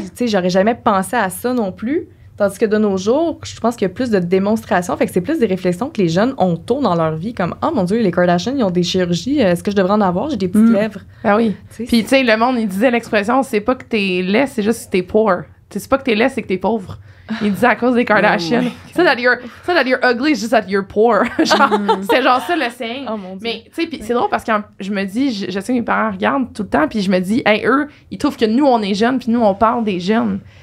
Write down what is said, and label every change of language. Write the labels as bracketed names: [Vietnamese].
[French] Tu sais, j'aurais jamais pensé à ça non plus. Tandis que de nos jours, je pense qu'il y a plus de démonstrations. Fait que c'est plus des réflexions que les jeunes ont tôt dans leur vie. Comme, oh mon Dieu, les Kardashians, ils ont des chirurgies. Est-ce que je devrais en avoir? J'ai des petites lèvres. Ah oui. Tu sais, Puis, tu sais, le monde, il disait l'expression, c'est pas que t'es laid, c'est juste que t'es poor. C'est pas que t'es laid, c'est que t'es pauvre. Il disait à cause des Kardashians. [English] C'est that you're ugly, it's just that you're poor. [French] Genre, c'était genre ça le saying. Oh mon Dieu. Mais, tu sais, puis c'est drôle parce que je me dis, je sais que mes parents regardent tout le temps, puis je me dis, hey, eux, ils trouvent que nous, on est jeunes, puis nous, on parle des jeunes.